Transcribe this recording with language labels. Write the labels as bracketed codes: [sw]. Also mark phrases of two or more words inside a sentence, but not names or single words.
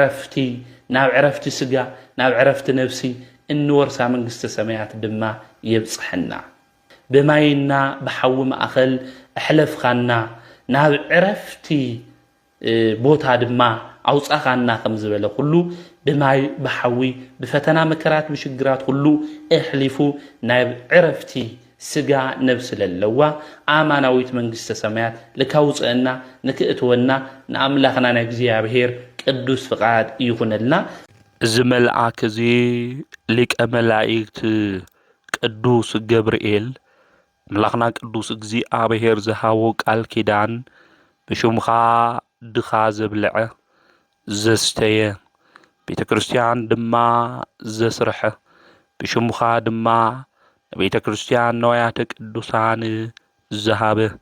[ti] ዕረፍቲ ስጋ ናብ ዕረፍቲ ነፍሲ እንወርሳ መንግስተ ሰማያት ድማ የብጽሐና በማይና በሐዊ ማእኸል እሕለፍኻና ናብ ዕረፍቲ ቦታ ድማ ኣውጻኻና ከም ዝበለ ሁሉ በማይ በሐዊ በፈተና መከራት በሽግራት ሁሉ እሕሊፉ ናብ ዕረፍቲ ስጋ ነፍስ ለለዋ ኣማናዊት መንግስተ ሰማያት ለካውጽአና ንክእትወና ንኣምላኽና ናይ እግዚአብሔር ቅዱስ ፍቃድ ይኹነልና እዚ መልአክ እዚ ሊቀ መላእክት ቅዱስ ገብርኤል አምላኽና ቅዱስ እግዚአብሔር ዝሃቦ ቃል ኪዳን ብሽምኻ ድኻ ዘብልዐ ዘስተየ ቤተ ክርስቲያን ድማ ዘስርሐ ብሽምኻ ድማ ቤተ ክርስቲያን ነዋያተ ቅዱሳን ዝሃበ